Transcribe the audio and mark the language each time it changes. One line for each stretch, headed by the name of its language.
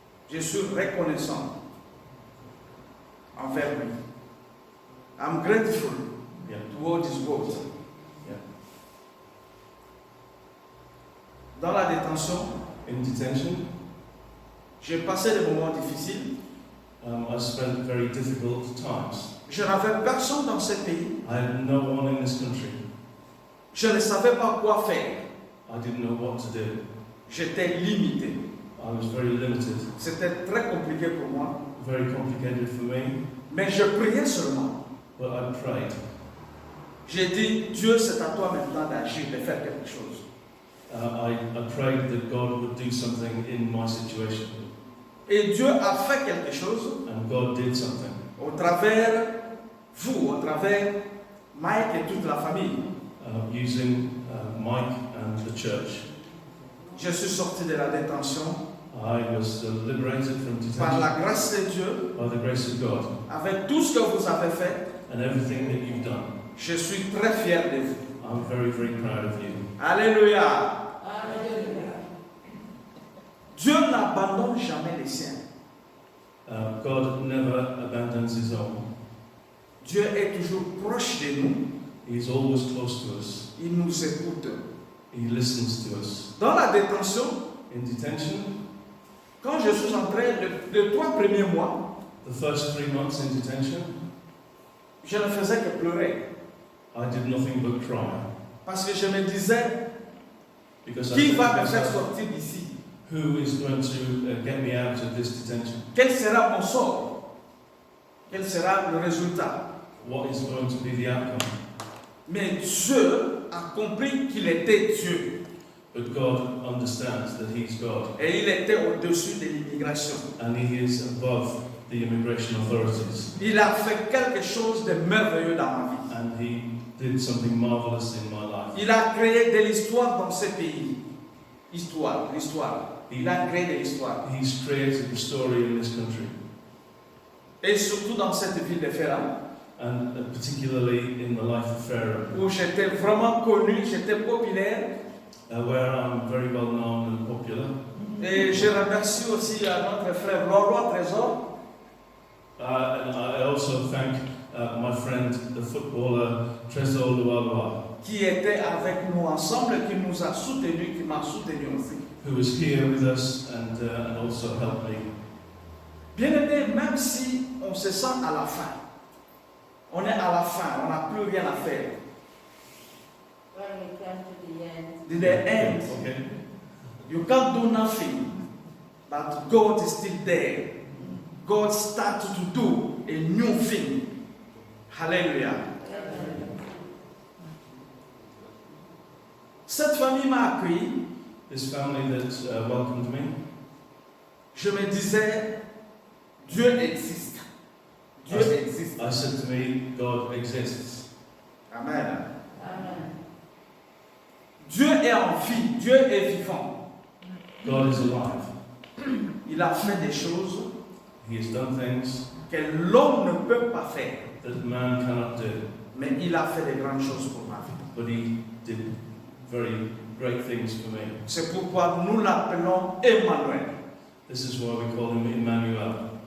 French: Je suis reconnaissant envers lui.
English: I'm grateful yeah, toward his word. yeah.
French: Dans la détention,
English: In detention,
French: j'ai passé des moments difficiles.
English: I spent very difficult times.
French: Je n'avais personne dans ce pays.
English: I had no one in this country.
French: Je ne savais pas quoi faire.
English: I didn't know what to do.
French: J'étais limité.
English: I was very limited,
French: C'était très compliqué pour moi.
English: very complicated for me,
French: Mais je priais seulement.
English: but I prayed.
French: J'ai dit, Dieu, c'est à toi maintenant d'agir, de faire quelque chose.
English: I prayed that God would do something in my situation.
French: Et Dieu a fait quelque chose
English: And God did something.
French: au travers vous, au travers Mike et toute la famille.
English: Using Mike and the church.
French: Je suis sorti de la détention
English: I was liberated from
French: par
English: detention
French: la grâce de Dieu,
English: by the grace of God
French: avec tout ce que vous avez fait.
English: and everything that you've done.
French: Je suis très fier de vous.
English: I'm very, very proud of you.
French: Alléluia.
English: Hallelujah.
French: Dieu n'abandonne jamais les siens.
English: God never abandons his own.
French: Dieu est toujours proche de nous.
English: He's always close to us.
French: Il nous écoute.
English: He listens to us.
French: Dans la détention,
English: In detention,
French: quand je suis entré, les 3 premiers mois,
English: the first 3 months in detention,
French: je ne faisais que pleurer.
English: I did nothing but cry.
French: Parce que je me disais,
English: Because
French: qui va
English: thought
French: me
English: to
French: faire
English: myself,
French: sortir d'ici?
English: who is going to get me out of this detention?
French: Quel sera mon sort? Quel sera le résultat?
English: What is going to be the outcome?
French: Mais Dieu a compris qu'il était Dieu.
English: But God understands that he's God.
French: Et il était au-dessus de l'immigration.
English: And he is above the immigration authorities.
French: Il a fait quelque chose de merveilleux dans ma vie.
English: And he did something marvelous in my life.
French: Il a créé de l'histoire dans ce pays. L'histoire. Il a créé de l'histoire.
English: He's created the story in this country.
French: Et surtout dans cette ville de Ferrand,
English: And particularly in the life of Pharaoh,
French: où j'étais vraiment connu, j'étais populaire.
English: where I'm very well known and popular.
French: Et je remercie aussi à notre frère Roi Trésor,
English: And I also thank my friend, the footballer Trésor Lualua,
French: qui était avec nous ensemble, qui nous a soutenus, qui m'a soutenu aussi.
English: who was here with us and also helped me.
French: Bien aimé, même si on se sent à la fin, on est à la fin, on n'a plus rien à faire.
English: When we come to the end, To the end, Okay. you can't do nothing, but God is still there. God started to do a new thing. Hallelujah.
French: Cette famille m'a accueilli.
English: This family that welcomed me,
French: Je me disais, Dieu existe. Dieu existe.
English: I said to me, God exists. Amen. Amen.
French: Dieu est en vie. Dieu est vivant.
English: God is alive.
French: Il a fait des choses
English: He has done things
French: que l'homme ne peut pas faire.
English: that man cannot do,
French: Mais il a fait des grandes choses pour ma vie.
English: but he did very great things for me.
French: C'est pourquoi nous l'appelons Emmanuel.
English: This is why we call him Emmanuel,